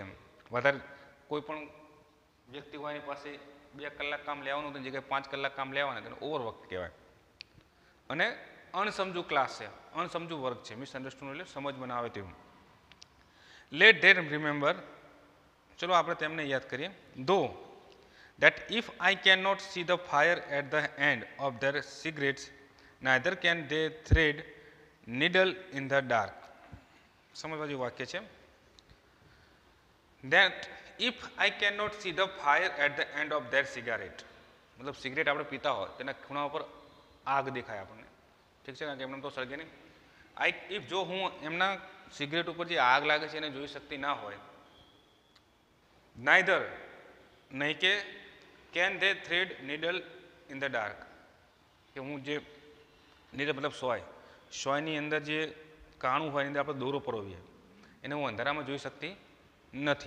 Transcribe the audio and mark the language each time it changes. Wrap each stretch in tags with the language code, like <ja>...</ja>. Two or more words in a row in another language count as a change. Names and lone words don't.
<gu>તેમ વધારે કોઈ પણ વ્યક્તિ હોય એની પાસે 2 કલાક કામ લેવાનું તો જગ્યાએ 5 કલાક કામ લેવાના, તેને ઓવરવર્ક કહેવાય. અને અણસમજુ ક્લાસ છે, અણસમજુ વર્ગ છે. મિસઅન્ડરસ્ટુડ એટલે સમજ બનાવે તેવું.</gu> <en>let them remember.</en> <gu>ચલો આપણે તેમને યાદ કરીએ.</gu> <en>ધો that if I cannot see the fire at the end of their cigarettes, neither can they thread needle in the dark.</en> <gu>સમજવા જેવું વાક્ય છે.</gu> <en>that if I cannot see the fire at the end of their cigarette,</en> <gu>મતલબ સિગરેટ આપણે પીતા હોય તેના ખૂણા ઉપર આગ દેખાય આપણને, ઠીક છે, કારણ કે એમને તો સળગે નહીં. ઇફ જો હું એમના સિગરેટ ઉપર જે આગ લાગે છે એને જોઈ શકતી ના હોય, નાઇધર નહીં કે</gu> <en>can they thread needle in the dark,</en> <gu>કે હું જે નીડલ મતલબ સોયની અંદર જે કાણું હોય એની અંદર આપણે દોરો પરોવીએ, એને હું અંધારામાં જોઈ શકતી નથી.</gu>